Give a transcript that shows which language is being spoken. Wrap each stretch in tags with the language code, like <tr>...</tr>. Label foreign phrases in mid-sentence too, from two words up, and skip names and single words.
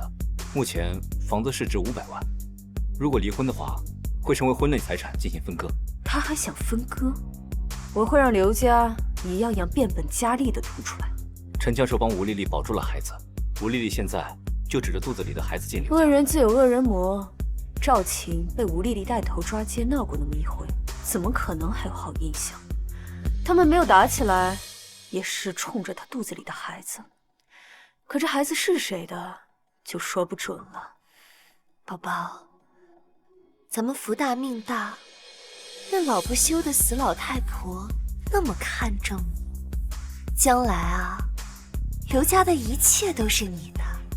<zh>目前房子市值500萬，如果離婚的話，會成為婚內財產進行分割。他還想分割？我會讓劉家一樣樣變本加厲地吐出來。陳教授幫吳麗麗保住了孩子，吳麗麗現在就指着肚子裡的孩子進劉家。惡人自有惡人磨，趙晴被吳麗麗帶頭抓姦鬧過那麼一回，怎麼可能還有好印象？他們沒有打起來，也是衝着她肚子裡的孩子。可這孩子是誰的，就說不準了。寶寶，咱們福大命大，那老不休的死老太婆那麼看重你，將來啊，劉家的一切都是你的。</zh>